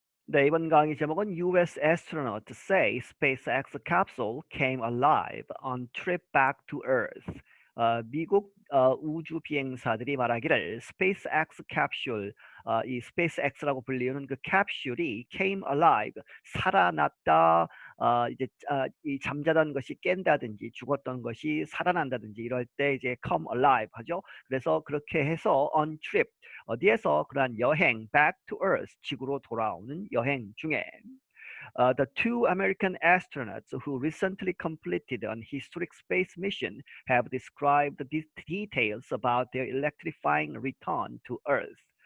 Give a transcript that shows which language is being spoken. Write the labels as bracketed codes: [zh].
[ko] 네, 이번 강의 제목은 [en] US astronauts say SpaceX capsule came alive on trip back to Earth. [ko] 미국 우주 비행사들이 말하기를 SpaceX 캡슐, 이 SpaceX라고 불리우는 그 캡슐이 [en] came alive, [ko] 살아났다. 이 잠자던 것이 깬다든지 죽었던 것이 살아난다든지 이럴 때 이제 [en] come alive [ko] 하죠. 그래서 그렇게 해서 [en] on trip, [ko] 어디에서 그러한 여행 [en] back to Earth, [ko] 지구로 돌아오는 여행 중에 [en] the two American astronauts who recently completed an historic space mission have described the details about their electrifying return to Earth.